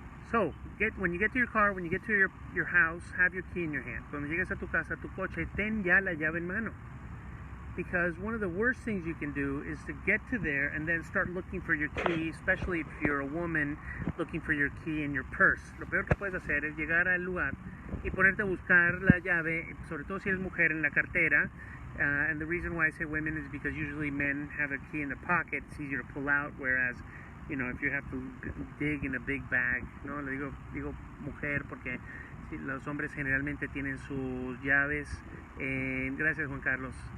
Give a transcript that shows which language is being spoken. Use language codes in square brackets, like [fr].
[en] So, when you get to your car, when you get to your house, have your key in your hand. [es] Cuando llegues a tu casa, a tu coche, ten ya la llave en mano. [en] Because one of the worst things you can do is to get to there and then start looking for your key, especially if you're a woman, looking for your key in your purse. [es] Lo peor que puedes hacer es llegar al lugar y ponerte a buscar la llave, sobre todo si eres mujer, en la cartera. [en] And the reason why I say women is because usually men have a key in the pocket. It's easier to pull out, whereas, if you have to dig in a big bag, ¿no? [es] Le digo mujer porque los hombres generalmente tienen sus llaves gracias, Juan Carlos.